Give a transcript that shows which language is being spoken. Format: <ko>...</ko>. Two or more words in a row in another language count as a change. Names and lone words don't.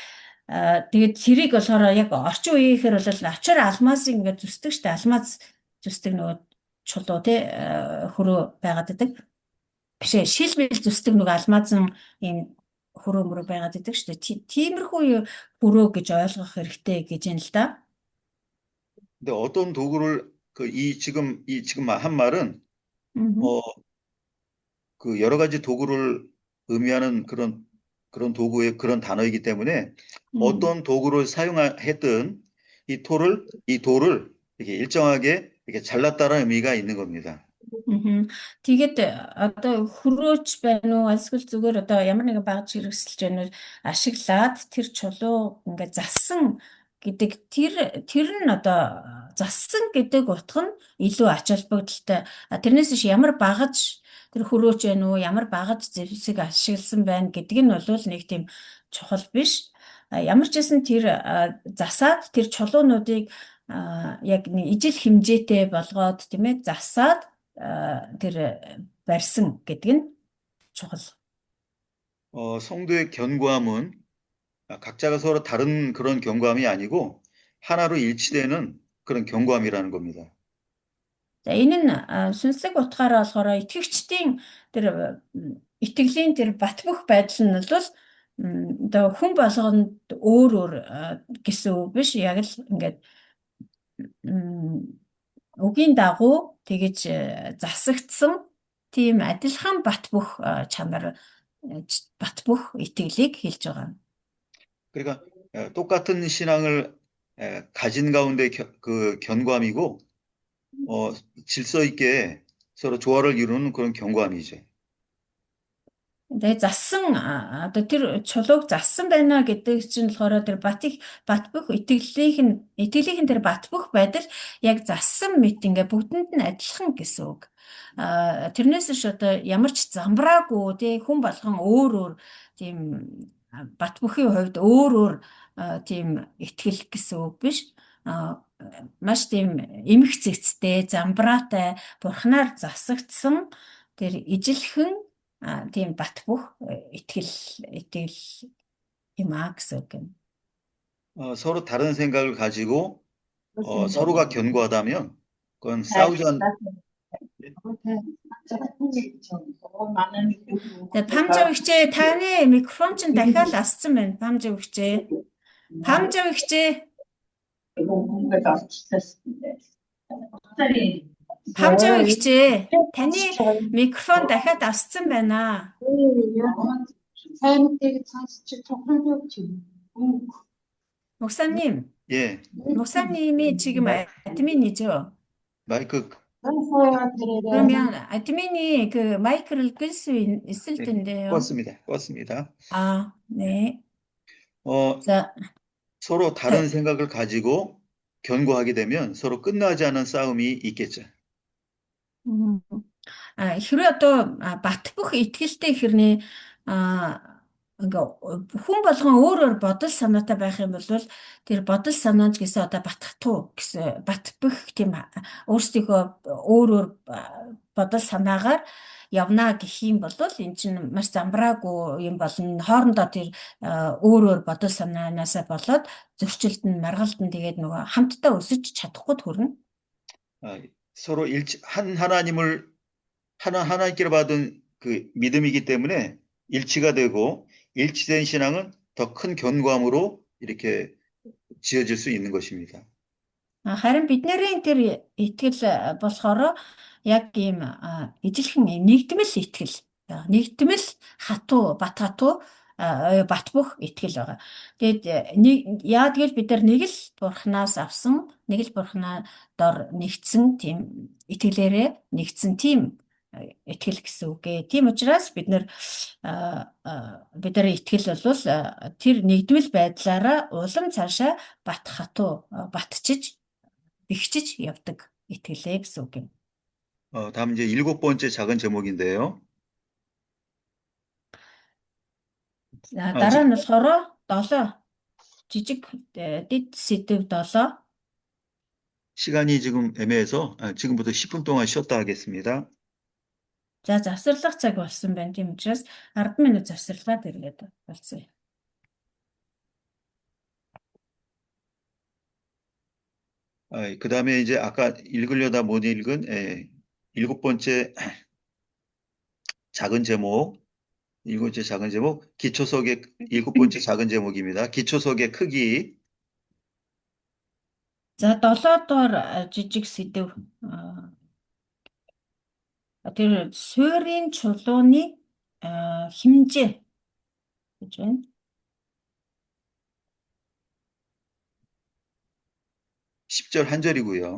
<mn>Тэгээд тэрийг болохоор яг орчин үеийнхээр бол ачаар алмазыг ингээд зүсдэг шүү дээ. Алмаз зүсдэг нөгөө чулуу тий хөрөө байгаад идэг. Биш ээ, шилмэл зүсдэг нөгөө алмазын ийм хөрөө мөрөө байгаад идэг шүү дээ. Тиймэрхүү хөрөө гэж ойлгох хэрэгтэй гэж юм л да.</mn> <ko>근데 어떤 도구를 지금 한 말은 그 여러 가지 도구를 의미하는 그런 도구의 그런 단어이기 때문에 어떤 도구를 사용했든 이 돌을 이렇게 일정하게 이렇게 잘랐다는 의미가 있는 겁니다.</ko> <mn>Тэгээд одоо хөрөөч байна уу эсвэл зүгээр одоо ямар нэгэн багж хэрэгсэлж байна уу ашиглаад тэр чулуу ингээд зассан гэдэг тэр нь одоо зассан гэдэг утга нь илүү ач холбогдолтой. Тэрнээс иш ямар багаж тэр хөрөөч байна уу ямар багаж зэвсэг ашигласан байна гэдэг нь бол нэг тийм чухал биш. Ямар ч гэсэн тэр засаад тэр чулуунуудыг яг нэг ижил хэмжээтэй болгоод тийм ээ засаад тэр барьсан гэдэг нь чухал.</mn> <ko>성도의 견고함은 각자가 서로 다른 그런 견고함이 아니고 하나로 일치되는 그런 견고함이라는 겁니다.</ko> <mn>За энэ нь сүнслэг утгаараа болохоор итгэгчдийн тэр итгэлийн тэр бат бөх байдал нь бол одоо хүн болгонд өөр гэсэн үг биш. Яг л ингээд үгийн дагуу тэгэж засагдсан тийм адилхан бат бөх чанар бат бөх итгэлийг хэлж байгаа.</mn> <ko>그러니까 똑같은 신앙을 가진 가운데 그 견고함이고 질서 있게 서로 조화를 이루는 그런 견고함이죠.</ko> <mn>Тэгээ зассан одоо тэр чулууг зассан байна гэдэг чинь болохоор тэр бат бөх итгэлийн тэр бат бөх байдал яг зассан мэт ингээ бүгдэнд нь адилхан гэсэн үг. Тэрнээс ш одоо ямар ч замбраагүй тий хүн болгон өөр тийм бат бүхийн хувьд өөр тийм итгэл гэсэн үг биш. Маш тийм эмх цэцтэй, замбраатай, бурхнаар засагдсан тэр ижилхэн тийм бат бөх итгэл юм гэсэн үг юм.</mn> <ko>서로 다른 생각을 가지고 서로가 견고하다면 그건 싸우지 않는.</ko> <mn>Памжаа өгчээ таны микрофон чинь дахиад асцсан байна. Памжаа өгчээ. Памжаа өгчээ. Таны микрофон дахиад асцсан байна.</mn> <ko>목사님. 예. 목사님이 지금 admin이죠? 마이크. 그러면 admin이 그 마이크를 끌 수 있을 텐데요. 껐습니다. 아, 네. 자, 서로 다른 생각을 가지고 견고하게 되면 서로 끝나지 않은 싸움이 있겠죠.</ko> <mn>хэрвээ одоо бат бөх итгэлтэй хэрнээ ингээ хүн болгон өөрөөр бодол санаатай байх юм бол тэр бодол санаач гэсэн одоо батхтуу гэсэн бат бөх тийм өөрсдийнхөө өөрөөр бодол санаагаар явна гэх юм бол эн чинь маш замбраагүй юм болно. Хоорондоо тэр өөрөөр бодол санаанаасаа болоод зөрчилд нь маргалд нь тэгээд нөгөө хамтдаа өсөж чадахгүй төрнө.</mn> <ko>서로 하나님께로 받은 그 믿음이기 때문에 일치가 되고 일치된 신앙은 더 큰 견고함으로 이렇게 지어질 수 있는 것입니다.</ko> <mn>харин бидний тэр итгэл болохоор яг ийм ижилхэн нэгдмэл итгэл, нэгдмэл хатуу, бат хатуу, бат бөх итгэл байгаа. Тэгээд яа тэгэл бид нар нэг л бурхнаас авсан, нэг л бурхнаа дор нэгдсэн тийм итгэлээрээ нэгдсэн тийм итгэл гэсэн үг ээ. Тийм учраас бидний итгэл бол тэр нэгдвэл байдлаараа улам цаашаа батчиж бэхжиж явдаг итгэлээ гэсэн үг юм.</mn> <ko>다음 이제 7번째 작은 제목인데요.</ko> <mn>За 아, дараа нь болохоор 7 жижиг дэд сэдв 7.</mn> <ko>시간이 지금 애매해서 지금부터 10분 동안 쉬었다 하겠습니다.</ko> <mn>За завсарлах цаг болсон байна. Тийм учраас 10 минут завсарлаад ирлээд болцсон.</mn> <ko>그 다음에 이제 아까 읽으려다 못 읽은 7번째 작은 제목, 7번째 작은 제목, 기초석의 7번째 작은 제목입니다. 기초석의 크기.</ko> <mn>За 7 дугаар жижиг сэдв тэр суурийн чулууны хэмжээ гэж байна.</mn> <ko>10절 한 절이고요.</ko>